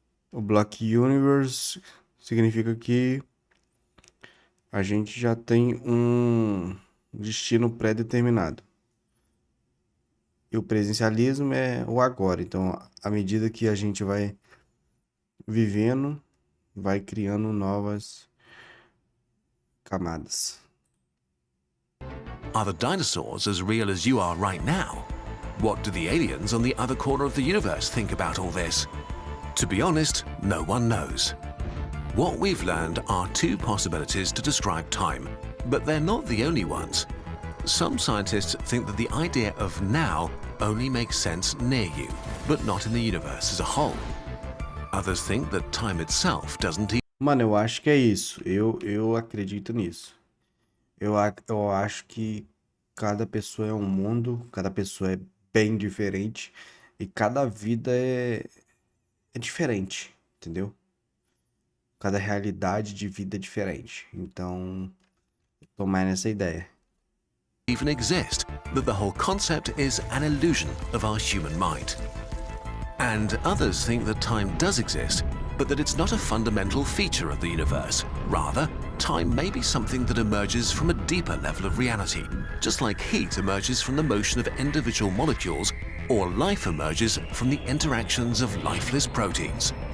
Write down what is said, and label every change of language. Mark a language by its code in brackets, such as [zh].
[pt] O Block Universe significa que a gente já tem um destino pré-determinado. E o presencialismo é o agora. Então, à medida que a gente vai vivendo, vai criando novas camadas. [en] Are the dinosaurs as real as you are right now? What do the aliens on the other corner of the universe think about all this? To be honest, no one knows. What we've learned are two possibilities to describe time, but they're not the only ones. Some scientists think that the idea of now only makes sense near you, but not in the universe as a whole. Others think that time itself doesn't even... [pt] Mano, eu acho que é isso. Eu acredito nisso. Eu acho que cada pessoa é um mundo, cada pessoa é bem diferente e cada vida é diferente, entendeu? Cada realidade de vida é diferente. Então, eu tô mais nessa ideia. [en] even exist, that the whole concept is an illusion of our human mind. And others think that time does exist, but that it's not a fundamental feature of the universe. Rather, time may be something that emerges from a deeper level of reality, just like heat emerges from the motion of individual molecules, or life emerges from the interactions of lifeless proteins.